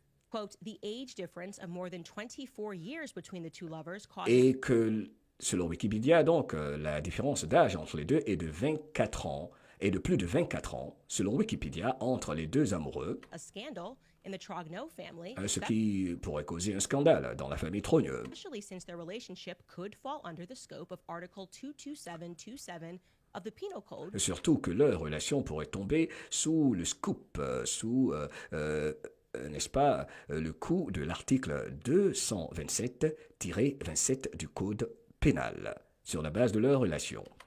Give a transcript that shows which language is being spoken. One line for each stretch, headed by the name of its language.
English: quote, the age difference of more than 24 years between the two lovers caused...
French: Et que, selon Wikipédia, donc, la différence d'âge entre les deux est de 24 ans, et de plus de 24 ans, selon Wikipédia, entre les deux amoureux,
English: a scandal in the Trogneux family,
French: ce qui pourrait causer un scandale dans la famille Trogneux.
English: Especially since their relationship could fall under the scope of Article 22727 of the Penal Code.
French: Surtout que leur relation pourrait tomber sous le scoop, n'est-ce pas, le coup de l'article 227-27 du Code pénal, sur la base de leur relation.